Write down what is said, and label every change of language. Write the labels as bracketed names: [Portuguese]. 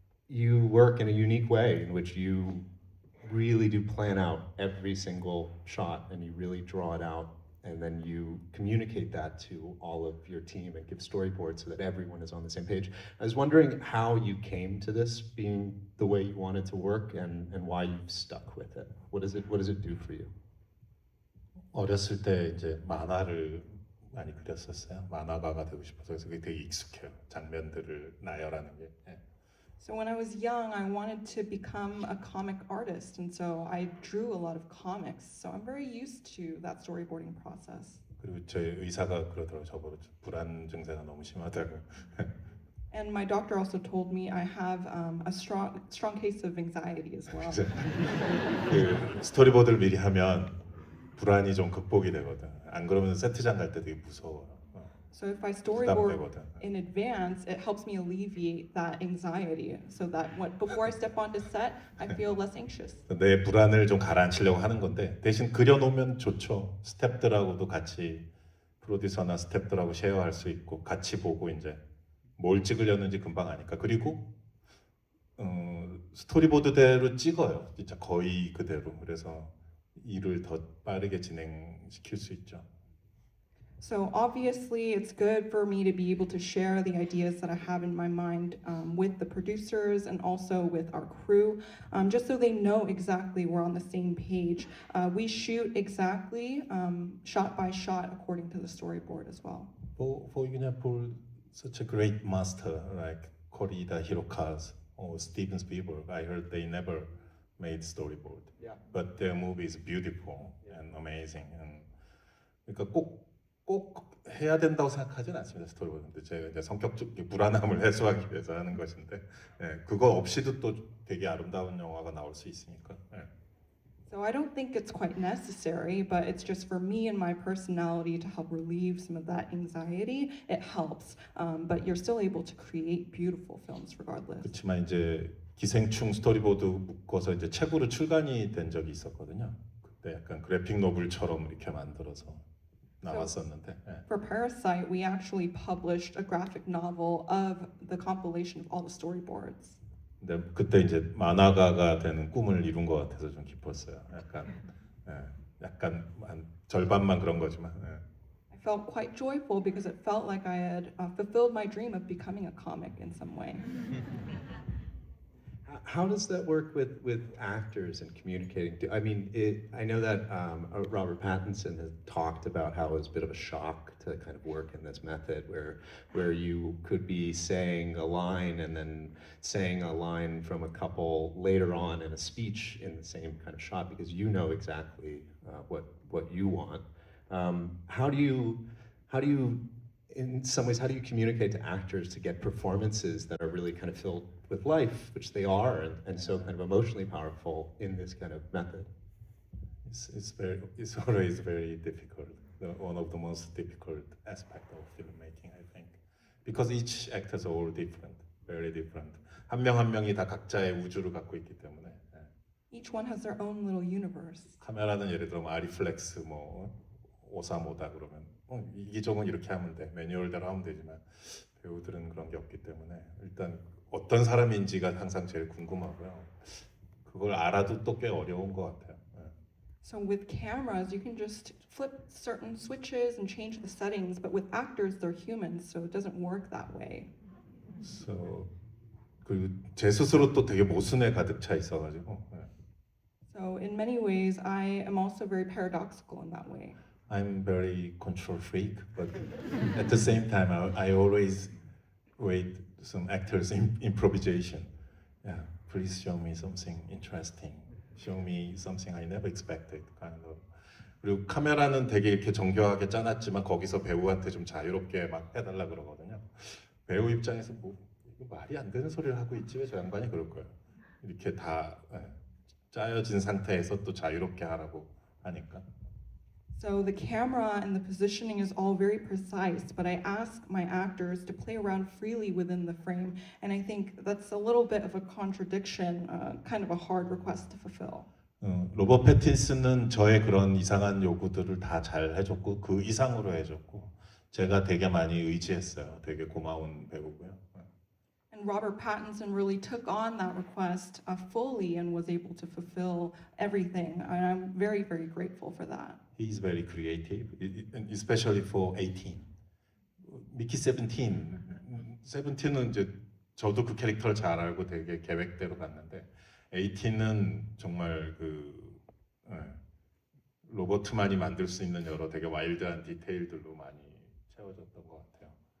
[English] You work in a unique way in which you really do plan out every single shot, and you really draw it out, and then you communicate that to all of your team and give storyboards so that everyone is on the same page. I was wondering how you came to this being the way you wanted to work, and why you've stuck with it. What does it do for you? [Korean] 어렸을 때 이제 만화를 많이 그렸었어요. 만화가가 되고 싶어서. 그래서 그게 되게 익숙해요. 장면들을 나열하는 게. [English] So when I was young, I wanted to become a comic artist, and so I drew a lot of comics. So I'm very used to that storyboarding process. [Korean] 그리고 저희 의사가 그러더라고요. 저보고 불안 증세가 너무 심하다고. [English] And my doctor also told me I have a strong case of anxiety as well. [Korean] 그 스토리보드를 미리 하면 불안이 좀 극복이 되거든. 안 그러면 세트장 갈 때 되게 무서워요. [English] So if I storyboard [Korean] 부담되거든. [English] in advance, it helps me alleviate that anxiety, so that before I step onto set, I feel less anxious. [Korean] 내 불안을 좀 가라앉히려고 하는 건데, 대신 그려놓으면 좋죠. 스태프들하고도 같이, 프로듀서나 스태프들하고 쉐어할 수 있고 같이 보고 이제 뭘 찍으려는지 금방 아니까. 그리고 스토리보드대로 찍어요. 진짜 거의 그대로. 그래서 일을 더 빠르게 진행시킬 수 있죠. [English] So obviously, it's good for me to be able to share the ideas that I have in my mind with the producers and also with our crew, just so they know exactly we're on the same page. We shoot exactly shot by shot according to the storyboard as well. For example, such a great master like Korida Hirokazu or Steven Spielberg, I heard they never made storyboard. Yeah. But their movie is beautiful and amazing. And [Korean] 그러니까 꼭 해야 된다고 생각하진 않습니다. 스토리보드. 근데 제가 이제 성격적 불안함을 해소하기 위해서 하는 것인데, 그거 없이도 또 되게 아름다운 영화가 나올 수 있으니까. [English] So I don't think it's quite necessary, but it's just for me and my personality to help relieve some of that anxiety. It helps, but you're still able to create beautiful films regardless. [Korean] 그렇지만 이제 기생충 스토리보드 묶어서 이제 책으로 출간이 된 적이 있었거든요. 그때 약간 그래픽 노블처럼 이렇게 만들어서 나왔었는데. [English] For Parasite, we actually published a graphic novel of the compilation of all the storyboards. [Korean] 근데 그때 이제 만화가가 되는 꿈을 이룬 것 같아서 좀 기뻤어요. 약간 예, 약간 한 절반만 그런 거지만. 예. [English] I felt quite joyful because it felt like I had fulfilled my dream of becoming a comic in some way. How does that work with actors and communicating? I mean, I know that Robert Pattinson has talked about how it was a bit of a shock to kind of work in this method where you could be saying a line and then saying a line from a couple later on in a speech in the same kind of shot because you know exactly what you want. How do you in some ways, how do you communicate to actors to get performances that are really kind of filled with life, which they are, and so kind of emotionally powerful in this kind of method? It's always very difficult. One of the most difficult aspect of filmmaking, I think, because each actors are all different, very different. [Korean] 한 명 한 명이 다 각자의 우주를 갖고 있기 때문에. 예. [English] Each one has their own little universe. [Korean] 카메라는 예를 들어 아리플렉스 뭐 535다 그러면 이기종은 이렇게 하면 돼 매뉴얼대로 하면 되지만 배우들은 그런 게 없기 때문에 일단 어떤 사람인지가 항상 제일 궁금하고요. 그걸 알아도 또 꽤 어려운 것 같아요. [English] So with cameras, you can just flip certain switches and change the settings, but with actors, they're humans, so it doesn't work that way. So [Korean] 그리고 제 스스로 또 되게 모순에 가득 차 있어가지고. [English] So in many ways, I am also very paradoxical in that way. I'm very control freak, but at the same time, I always wait some actors' improvisation. Yeah, please show me something interesting. Show me something I never expected, kind of. [Korean] 그리고 카메라는 되게 이렇게 정교하게 짜놨지만 거기서 배우한테 좀 자유롭게 막 해달라 그러거든요. 배우 입장에서 뭐 이거 말이 안 되는 소리를 하고 있지 왜 저 양반이 그럴 거예요. 이렇게 다 짜여진 상태에서 또 자유롭게 하라고 하니까. [English] So the camera and the positioning is all very precise, but I ask my actors to play around freely within the frame, and I think that's a little bit of a contradiction, kind of a hard request to fulfill. [Korean] 로버트 패틴슨은 저의 그런 이상한 요구들을 다 잘 해줬고 그 이상으로 해줬고 제가 되게 많이 의지했어요. 되게 고마운 배우고요. [English] And Robert Pattinson really took on that request fully and was able to fulfill everything, and I'm very, very grateful for that. He's very creative, especially for 18. [Korean] 미키 17. 17은 이제 저도 그 캐릭터를 잘 알고 되게 계획대로 갔는데 18은 정말 그 로버트만이 만들 수 있는 여러 되게 와일드한 디테일들로 많이 채워졌던 것 같아요.